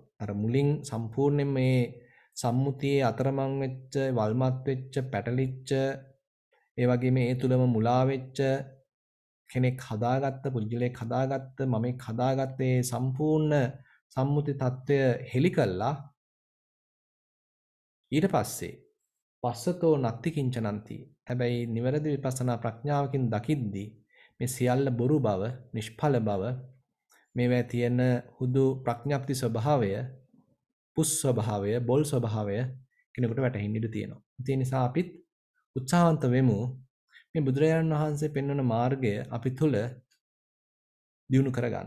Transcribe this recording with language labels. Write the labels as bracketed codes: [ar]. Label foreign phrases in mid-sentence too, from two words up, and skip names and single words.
[si] අර මුලින් සම්පූර්ණයෙන් මේ සම්මුතියේ අතරමං වෙච්ච, වල්මත් වෙච්ච, පැටලිච්ච, ඒ වගේම ඒ තුලම මුලා වෙච්ච කෙනෙක් හදාගත්ත, පුජ්‍යලයක් හදාගත්ත, මමෙක් හදාගත්තේ සම්පූර්ණ සම්මුති తত্ত্বය හෙලි කළා. ඊට පස්සේ [pi] පස්සතෝ නත්ති කිංචනන්ති. [si] හැබැයි නිවැරදි විපස්සනා ප්‍රඥාවකින් දකිද්දී මේ සියල්ල බොරු බව, නිෂ්ඵල බව, මේවා තියෙන හුදු ප්‍රඥප්ති ස්වභාවය, පුස් ස්වභාවය, බොල් ස්වභාවය කෙනෙකුට වැටහෙන්න ඉඩ තියෙනවා. ඒ නිසා අපිත් උත්සාහවන්ත වෙමු මේ බුදුරජාණන් වහන්සේ පෙන්වන මාර්ගය අපි තුල දියුණු කරගන්න.